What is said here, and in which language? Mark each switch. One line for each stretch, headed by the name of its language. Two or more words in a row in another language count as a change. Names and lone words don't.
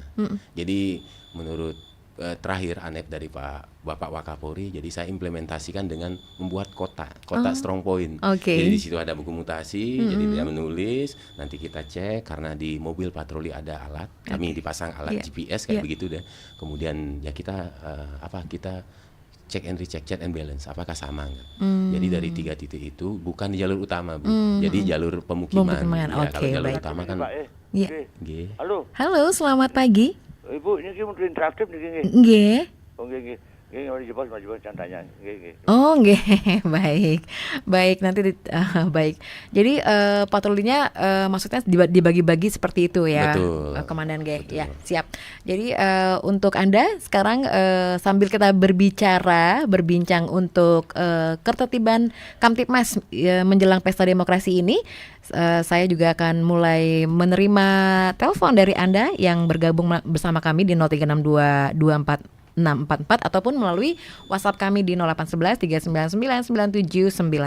Indonesian: Jadi menurut terakhir ANEP dari Bapak Wakapolri, jadi saya implementasikan dengan membuat kota
English: strong point.
Indonesian: Jadi di situ ada buku mutasi, jadi dia menulis, nanti kita cek karena di mobil patroli ada alat, kami dipasang alat GPS kayak begitu deh. Kemudian ya kita kita
English: check and recheck, check and balance,
Indonesian: apakah sama enggak? Jadi dari 3 titik itu bukan di jalur utama Bu, jadi jalur pemukiman. Ya, kalau jalur utama kan. Halo, selamat pagi. Ibu, ini mau interaktif nih, Nggih.
Javanese: Oh, nggih. Nggih, tanya. Oh, nggih.
Indonesian: Baik, nanti baik. Jadi patrolinya maksudnya dibagi-bagi seperti itu ya. Betul. Komandan G. Ya, siap. Jadi untuk Anda sekarang sambil kita berbincang untuk ketertiban Kamtibmas menjelang Pesta Demokrasi ini, saya juga akan mulai menerima telepon dari Anda yang bergabung bersama kami di 0362 24 644 ataupun melalui WhatsApp kami di 0811 399 9790.